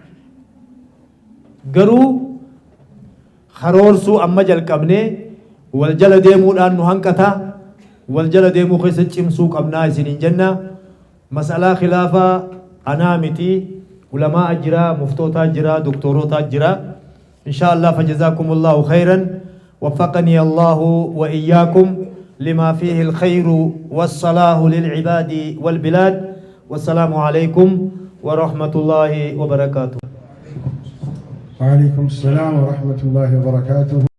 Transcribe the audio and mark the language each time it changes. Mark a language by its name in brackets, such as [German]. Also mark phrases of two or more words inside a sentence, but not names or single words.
[Oromo] garuu karoorsuu amma jalqabnee wal jala deemuudhaan nu hanqataa wal jala deemuu keessa cimsuu qabnaa isiniin jenna masalaa khilaafaa anaa miti ulamaa ajjiraa muftootaa jiraa doktorotaa jiraa [Arabic] إن شاء الله فجزاكم الله خيرا وفقني الله وإياكم لما فيه الخير والصلاح للعباد والبلاد والسلام عليكم ورحمة الله وبركاته وعليكم السلام ورحمة الله وبركاته